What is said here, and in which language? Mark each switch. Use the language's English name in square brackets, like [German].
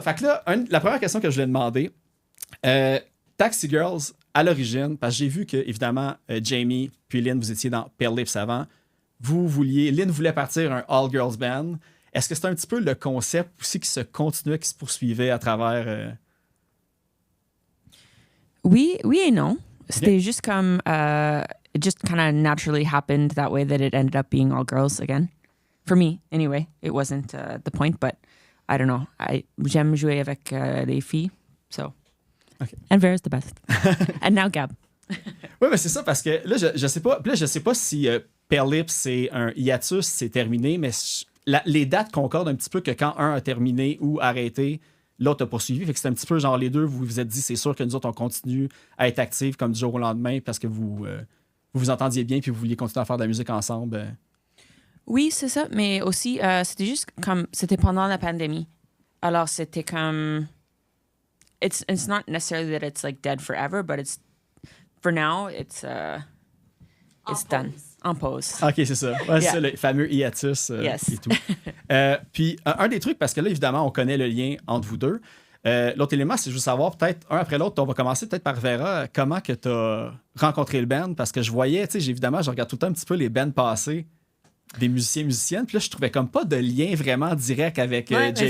[French] Fait que là, la première question que je voulais demander, Taxi Girls, à l'origine, parce que j'ai vu que, évidemment, Jamie puis Lynn, vous étiez dans Pale Lips avant. Lynn voulait partir un all-girls band. Est-ce que c'est un petit peu le concept aussi qui se continuait, qui se poursuivait à travers... Oui et non. C'était juste comme... [English] it just kind of naturally happened that way that it ended up being all girls again. For me, anyway. It wasn't the point, but I don't know. [French] J'aime jouer avec les filles, so... [English] Okay. And Vera's the best. And now Gab. [French] Oui, mais c'est ça, parce que là, je sais pas. Puis là, je sais pas si Pale Lips, c'est un hiatus, c'est terminé, mais les dates concordent un petit peu que quand un a terminé ou arrêté, l'autre a poursuivi. Fait que c'est un petit peu genre les deux, vous vous êtes dit, c'est sûr que nous autres, on continue à être actifs comme du jour au lendemain parce que vous vous entendiez bien puis vous vouliez continuer à faire de la musique ensemble. Oui, c'est ça, mais aussi, c'était juste comme... C'était pendant la pandémie. Alors, c'était comme... [English] It's not necessarily that it's like dead forever, but it's... For now, it's done. [French] En pause. OK, c'est ça. Ouais, c'est ça, le fameux hiatus [English] Yes. [French] et tout. Puis, un des trucs, parce que là, évidemment, on connaît le lien entre vous deux. L'autre élément, c'est juste savoir, peut-être, un après l'autre, on va commencer peut-être par Vera, comment que tu as rencontré le band, parce que je voyais, tu sais, évidemment, je regarde tout le temps un petit peu les bands passés des musiciens-musiciennes, puis là, je trouvais comme pas de lien vraiment direct avec Jamie